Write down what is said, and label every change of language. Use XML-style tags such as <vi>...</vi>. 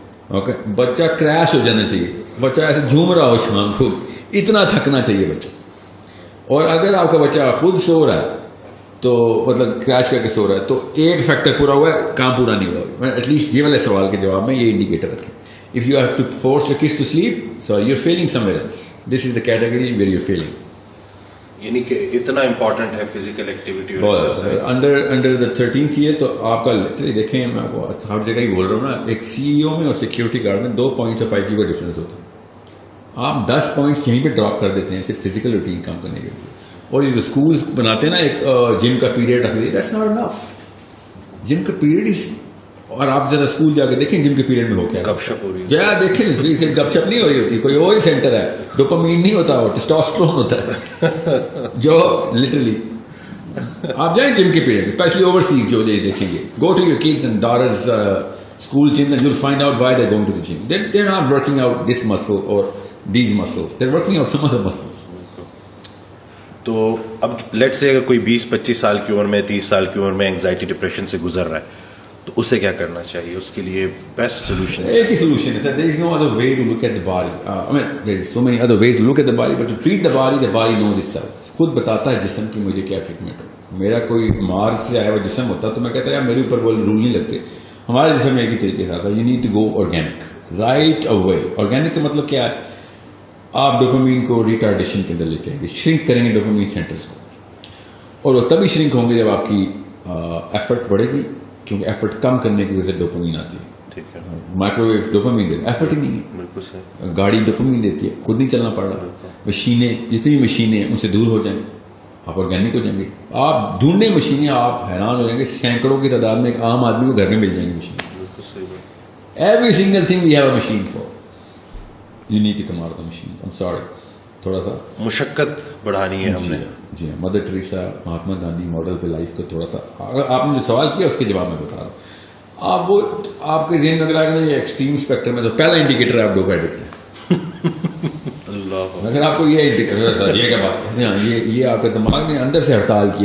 <ur>Okay, بچہ crash ہو جانا چاہیے, بچہ ایسے جھوم رہا ہو شام کو, اتنا تھکنا چاہیے بچہ. اور اگر آپ کا بچہ خود سو رہا ہے تو مطلب کریش کر کے سو رہا ہے تو ایک فیکٹر پورا ہوا ہے, کام پورا نہیں ہوا. ایٹ لیسٹ یہ والے سوال کے جواب میں یہ انڈیکیٹر رکھیں.</ur> <en>If you have to force your kids to sleep, so you are feeling somewhere else, this is the category where you are feeling.</en> <ur>یعنی کہ اتنا امپورٹنٹ ہے physical activity. Under the 13th year تو آپ کا دیکھیں, میں آپ کو ہر جگہ ہی بول رہا ہوں نا, ایک CEO میں اور سیکورٹی گارڈ میں 2 پوائنٹس آف IQ کا ڈفرینس ہوتا ہے. آپ 10 پوائنٹس یہیں پہ ڈراپ کر دیتے ہیں صرف فزیکل روٹین کام کرنے کے وجہ سے. اور یہ جو اسکولس بناتے ہیں نا ایک جم کا پیریڈ رکھ دیتے,</ur> <en>That's not enough.</en> <ur>جم کا پیریڈ از, اور آپ ذرا اسکول جا کے دیکھیں جم کے پیریڈ میں ہو کیا گپ شپ ہو رہی ہے. جا دیکھیں, صرف گپ شپ نہیں ہو رہی ہوتی, کوئی اور ہی سینٹر ہے, ڈوپامین نہیں ہوتا, وہ ٹیسٹوسٹرون ہوتا ہے جو لٹرلی. آپ جائیں جم کے پیریڈ, اسپیشلی اوورسیز جو دیکھیں گے,</ur> <en>Go to your kids and daughters school gym, then you'll find out why they're going to the gym. They're not working out this muscle or these muscles. They're working out some other muscles.</en> <ur>تو اب late سے اگر کوئی 20-25 سال کی عمر میں 30 سال کی عمر میں اینگزائٹی ڈپریشن سے گزر رہا ہے تو اسے کیا کرنا چاہیے؟ اس کے لیے بیسٹ سولوشن ایک ہی سولوشن ہے سر.</ur> <en>there is no other way to look at the body. I mean there is so many other ways to look at the body, but to treat the body knows itself.</en> <ur>خود بتاتا ہے جسم کی مجھے کیا treatment ہو. میرا کوئی مارس سے آیا ہوا جسم ہوتا تو میں کہتا ہے یار میرے اوپر وہ رول نہیں لگتے. ہمارے جسم ایک ہی طریقے سے آتا ہے.</ur> <en>You need to go organic right away.</en> <ur>Organic کا مطلب کیا ہے؟ آپ ڈوپامین کو ریٹارڈیشن کے اندر لے کے آئیں گے, شرنک کریں گے ڈوپامین سینٹرز کو, اور وہ تبھی شرنک ہوں گے جب آپ کی ایفرٹ بڑھے گی, کیونکہ ایفرٹ کم کرنے کی وجہ سے ڈوپامین آتی ہے. ٹھیک ہے. مائکرو ویو ڈوپامین دیتی ہے, ایفرٹ ہی نہیں ہے. بالکل صحیح. گاڑی ڈوپامین دیتی ہے, خود نہیں چلنا پڑ رہا. مشینیں, جتنی مشینیں ہیں ان سے دور ہو جائیں, آپ آرگینک ہو جائیں گے. آپ ڈھونڈنے مشینیں, آپ حیران ہو جائیں گے, سینکڑوں کی تعداد میں ایک عام آدمی کو گھر میں مل جائیں گی machine.</ur> <en>Every single thing we have a machine for. You need to come out of the machine. I am sorry,</en> <ur>تھوڑا سا مشقت بڑھانی ہے ہم نے. جی ہاں, mother Teresa, Mahatma Gandhi model پہ لائف کو تھوڑا سا, اگر آپ نے جو سوال کیا اس کے جواب میں بتا رہا ہوں. آپ وہ آپ کے ذہن میں اگر آگے یہ ایکسٹریم اسپیکٹرم میں تو پہلا انڈیکیٹر ہے آپ ڈوپ ایڈکٹ ہیں. اگر آپ کو یہ انڈیکیٹر, یہ کیا بات ہے, یہ آپ کے دماغ نے اندر سے ہڑتال کی.</ur>